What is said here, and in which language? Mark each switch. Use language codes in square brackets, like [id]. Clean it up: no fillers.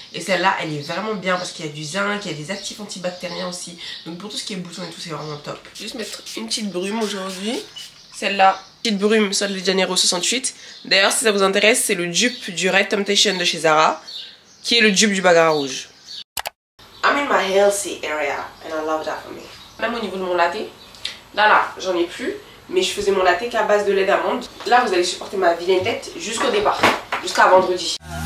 [fr] Et celle-là elle est vraiment bien parce qu'il y a du zinc, il y a des actifs antibactériens aussi. Donc pour tout ce qui est boutons et tout c'est vraiment top. Je vais juste mettre une petite brume aujourd'hui. Celle-là, petite brume Sol de Janeiro 68. D'ailleurs si ça vous intéresse c'est le dupe du Red Temptation de chez Zara. Qui est le dupe du Bagarre rouge. [en] I'm in my healthy area and I love that for me. [fr] Même au niveau de mon latte, là j'en ai plus, mais je faisais mon latte qu'à base de lait d'amande. Là vous allez supporter ma vilaine tête jusqu'au départ, jusqu'à vendredi.